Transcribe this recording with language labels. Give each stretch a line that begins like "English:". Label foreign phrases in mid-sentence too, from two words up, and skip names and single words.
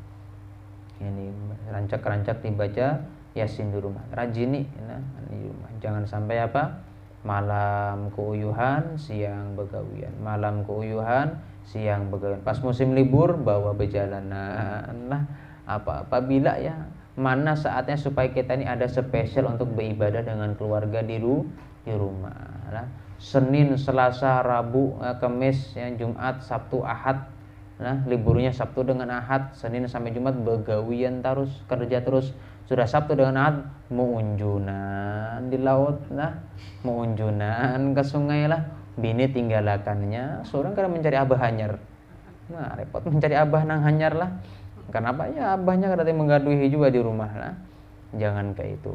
Banjar: Ini rancak-rancak dibaca Yasin di rumah, rajini di rumah.
Indonesian: Jangan sampai apa?
Banjar: Malam keuyuhan, siang begawian. Malam keuyuhan, siang begawian. Pas musim libur bawa berjalanan.
Indonesian: Nah, apabila ya mana saatnya supaya kita ini ada spesial untuk beribadah dengan keluarga di rumah. Nah, Senin, Selasa, Rabu, Kamis, ya, Jumat, Sabtu, Ahad.
Banjar: Nah, liburnya Sabtu dengan Ahad, Senin sampai Jumat begawian terus, kerja terus. Sudah Sabtu dengan Ahad muunjunan di laut, nah muunjunan ke sungai lah. Bini tinggalakannya, seorang kadang mencari abah hanyar. Nah, repot mencari abah nang hanyar lah.
Indonesian: Kenapa?
Banjar: Ya abahnya kadang menggaduhi juga di rumah lah.
Indonesian: Jangan kayak itu.